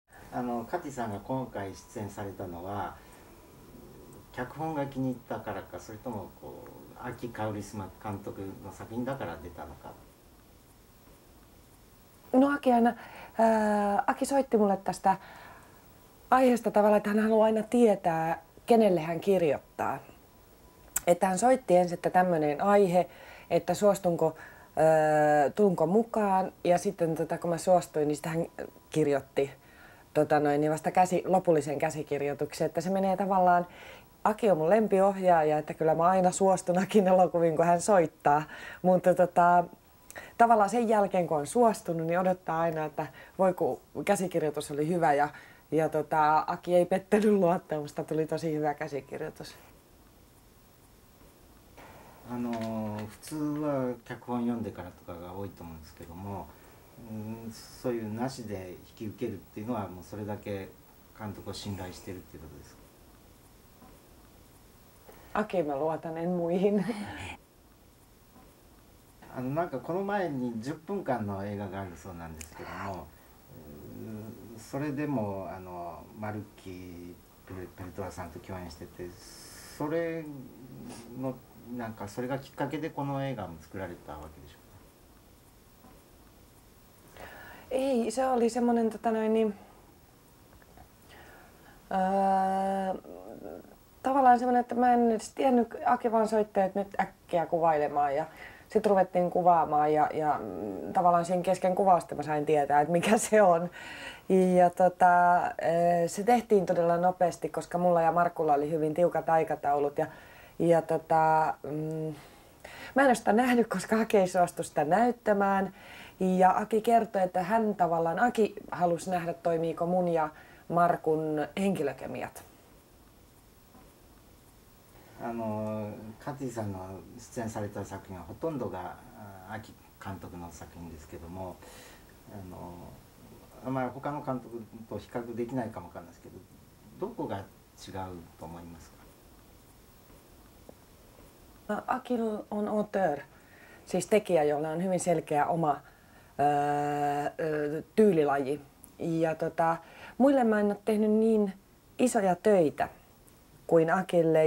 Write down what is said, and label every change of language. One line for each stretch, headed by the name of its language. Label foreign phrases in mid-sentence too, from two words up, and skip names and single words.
Japanese: カティさんが今回出演されたのは脚本が気に入ったからか、それとも秋カウリスマ監督の作品だから出たのか。
Finnish: No Aki aina, Aki soitti mulle tästä aiheesta tavallaan, että hän haluaa aina tietää, kenelle hän kirjoittaa. Että hän soitti ensin, että tämmöinen aihe, että suostunko, tuunko mukaan, ja sitten kun mä suostuin, niin sitten hän kirjoitti niin vasta lopullisen käsikirjoituksen, että se menee tavallaan, Aki on mun lempiohjaaja, että kyllä mä aina suostun Akin elokuviin, kun hän soittaa, mutta tavallaan sen jälkeen, kun on suostunut, niin odottaa aina, että voi kun käsikirjoitus oli hyvä ja Aki ei pettänyt luottamusta, tuli tosi hyvä käsikirjoitus.
Japanese: 普通は脚本読んでからとかが多いと思うんですけども、そういうなしで引き受けるっていうのはもうそれだけ監督を信頼してるっていうことですか。
Finnish: Aki mä luotan, en muihin.
Japanese: なんかこの前に10分間の映画があるそうなんですけども、それでもマルキー・ペルトラさんと共演してて、それのなんかそれがきっかけでこの映画も作られたわけでしょうか。
Finnish: Ei, se oli semmoinen tavallaan semmoinen, että mä en edes tiennyt, Aki vaan soitti, että nyt äkkiä kuvailemaan ja sitten ruvettiin kuvaamaan ja tavallaan siinä kesken kuvausta mä sain tietää, että mikä se on. Ja se tehtiin todella nopeasti, koska mulla ja Markulla oli hyvin tiukat aikataulut ja mä en ole sitä nähnyt, koska Aki ei suostu sitä näyttämään. Ja Aki kertoi, että Aki halusi nähdä, toimiiko mun ja Markun henkilökemiat.
Japanese: カティさんの出演された作品はほとんどが秋監督の作品ですけども、あまり他の監督と比較できないかもわかんないですけど、どこが違うと思いますか。
Finnish: Akil on auteur, siis tekijä, jolla on hyvin selkeä oma tyylilaji. Ja muille mä en ole tehnyt niin isoja töitä kuin Akille.